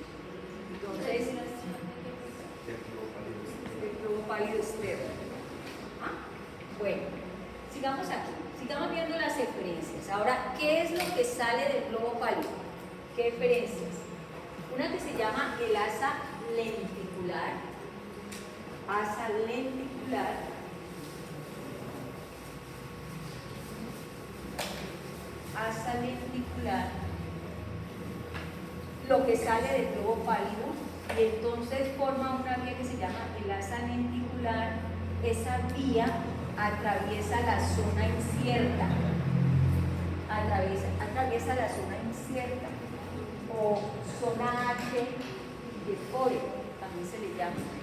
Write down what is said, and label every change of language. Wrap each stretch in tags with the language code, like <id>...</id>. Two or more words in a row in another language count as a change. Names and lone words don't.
<es>Entonces, el globo pálido externo. Bueno, sigamos aquí, sigamos viendo las eferencias. Ahora, ¿qué es lo que sale del globo pálido? ¿Qué eferencias? Una que se llama el asa lenticular. Asa lenticular. Asa lenticular. Lo que sale del globo pálido. Y entonces forma una vía que se llama el asa lenticular. Esa vía atraviesa la zona incierta, atraviesa la zona incierta o zona H de Fore, también se le llama.</es>